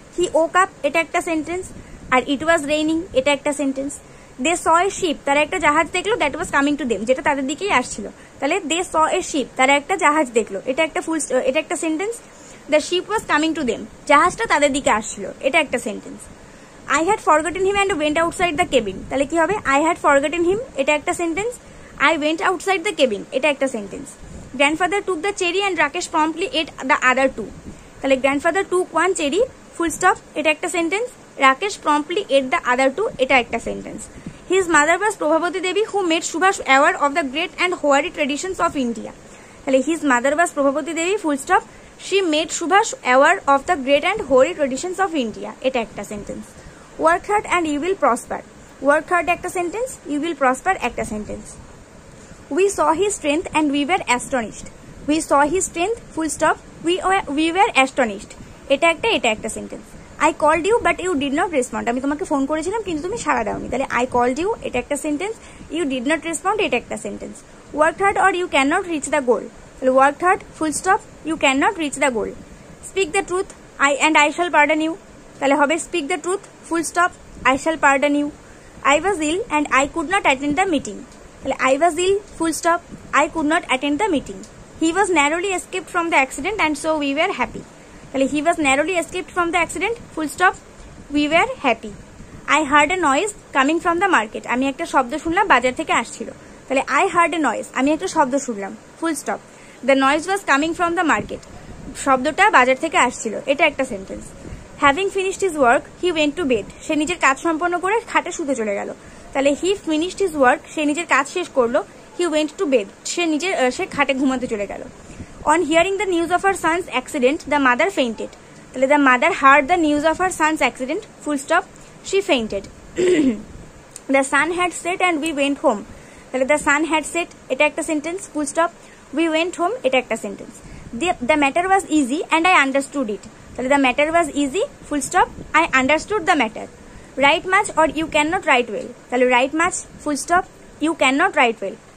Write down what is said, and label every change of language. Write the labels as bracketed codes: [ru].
[en] he woke up, [bn] এটা একটা sentence. আর [en] it was raining, [bn] এটা একটা sentence. [en] they saw a ship, [bn] তারা একটা জাহাজ দেখলো, [en] that was coming to them, [bn] যেটা তাদের দিকেই আসছিল। তাহলে [en] they saw a ship, [bn] তারা একটা জাহাজ দেখলো, এটা একটা sentence. [en] the ship was coming to them, [bn] জাহাজটা তাদের দিকে আসছিল, এটা একটা sentence. [en] I had forgotten him and went outside the cabin, [bn] তাহলে কি হবে, [en] I had forgotten him, [bn] এটা একটা sentence. [en] I went outside the cabin, [bn] এটা একটা sentence. [en] Grandfather took the cherry and Rakesh promptly ate the other two, [bn] তাহলে [en] grandfather took one cherry, full stop, এটা একটা sentence. Rakesh promptly ate the other two, [bn] এটা একটা sentence. [en] His mother was Prabhavati Devi who made Subhash aware of the great and hoary traditions of India, [bn] তাহলে [en] his mother was Prabhavati Devi, full stop, she made Subhash aware of the great and hoary traditions of India, এটা একটা sentence. Work hard and you will prosper, work hard [bn] একটা sentence, [en] you will prosper একটা sentence. We saw his strength and we were astonished, we saw his strength, full stop, we were astonished, [bn] এটা একটা sentence. [en] I called you but you did not respond, [bn] আমি তোমাকে phone করেছিলাম কিন্তু তুমি সাড়া দাওনি, তাহলে [en] I called you, [bn] এটা একটা sentence. [en] You did not respond, [bn] এটা একটা sentence. [en] Worked hard or you cannot reach the goal, [bn] তাহলে [en] worked hard, full stop, you cannot reach the goal। Speak the truth, I shall pardon you, [bn] তাহলে হবে [en] speak the truth, full stop, I shall pardon you। I was ill and I could not attend the meeting, [bn] তাহলে [en] I was ill, full stop, I could not attend the meeting। He was narrowly escaped from the accident and so we were happy, [bn] তাহলে [en] he was narrowly escaped from the accident, full stop, we were happy। I heard a noise coming from the market, [bn] আমি একটা শব্দ শুনলাম বাজার থেকে আসছিল, তাহলে [en] I heard a noise, [bn] আমি একটা শব্দ শুনলাম, [en] full stop, the noise was coming from the market, [bn] শব্দটা বাজার থেকে আসছিল, এটা একটা sentence. [en] Having finished his work, he went to bed, [bn] সে নিজের কাজ সম্পন্ন করে খাটে শুতে চলে গেল, তাহলে [en] he finished his work, [bn] সে নিজের কাজ শেষ করলো, [en] he went to bed, [bn] সে খাটে ঘুমাতে চলে গেল। [en] On hearing the news of her son's accident, the mother fainted, [bn] তাহলে [en] the mother heard the news of her son's accident, full stop, she fainted। The sun had set and we went home, [bn] তাহলে [en] the sun had set [bn] এটা একটা sentence, [en] Full stop. We went home [bn] এটা একটা sentence. [en] the matter was easy and I understood it, [bn] তাহলে [en] The matter was easy, full stop, I understood the matter. Write much or you can not write well, [bn] তাহলে [en] Write much, full stop, you can not write well.